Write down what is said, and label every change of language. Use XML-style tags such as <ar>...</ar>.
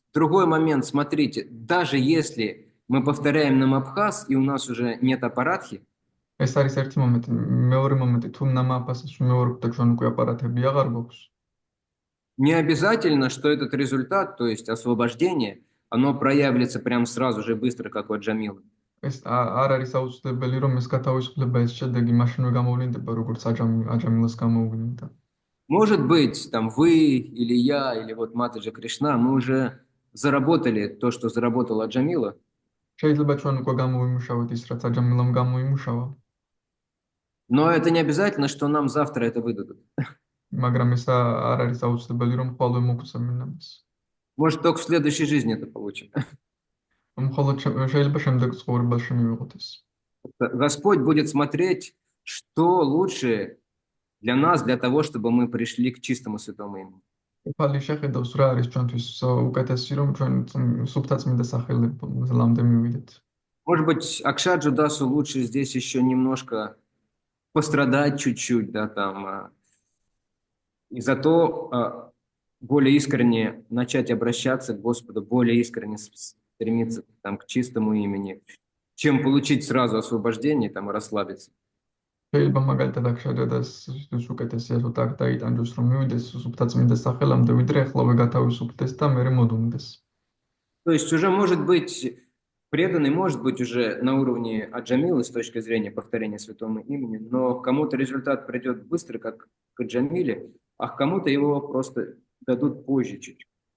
<ru>Другой момент, смотрите, даже если мы повторяем нам Абхаз, и у нас уже нет аппаратхи,</ru> <ka>ეს არის ერთი მომენტი. მეორე მომენტი, თუ ნამაფასს ვიმეორებთ და ჩვენ უკვე აპარატები აღარ გვაქვს.</ka> <ru>не обязательно, что этот результат, то есть освобождение, оно проявится прям сразу же быстро, как у Аджамила.</ru> <ka>ეს არ არის აუცილებელი, რომ ეს გათავისუფლება, ეს შედეგი მაშინვე გამოვლინდება, როგორც აჯამილას გამოვლინდა.</ka> <ru>Может быть, там вы или я, или вот Матаджа Кришна, мы уже заработали то, что заработал Аджамила,</ru> <ka>შეიძლება ჩვენ უკვე გამოვიმუშავოთ ის, რაც აჯამილამ გამოიმუშავა,</ka> <ru>но это не обязательно, что нам завтра это выдадут.</ru> <ka>მაგრამ ეს არ არის აუცილებელი, რომ ხოლმე მოგვცემენ ამას.</ka> <ru>Может, только в следующей жизни это получим.</ru> <ka>მხოლოდ შეიძლება შემდეგ ცხოვრებაში მივიღოთ ეს.</ka> <ru>Господь будет смотреть, что лучше для нас, для того, чтобы мы пришли к чистому святому имени.</ru> <ka>უფალი შეხედავს რა არის ჩვენთვის უკეთესი, რომ ჩვენ სუფთა წმინდა სახელამდე მივიდეთ.</ka> <ru>Может быть, Акшаджу Дасу лучше здесь еще немножко пострадать чуть-чуть, да, там, и зато более искренне начать обращаться к Господу, более искренне стремиться там, к чистому имени, чем получить сразу освобождение там, и расслабиться.</ru> <ka>შეიძლება მაგალითად აქშადას უკეთესია თუ</ka> <ru>так</ru> <ka>დაიტანჯოს რომ მივიდეს სუფთა წმინდა სახელამდე ვიდრე ახლავე გათავისუფლდეს და მერე მოდუნდეს.</ka> <ru>То есть уже может быть преданный, может быть уже на уровне Аджамилы с точки зрения повторения святого имени, но кому-то результат придет быстро, как к Аджамиле, а кому-то его просто дадут позже чуть-чуть.</ru>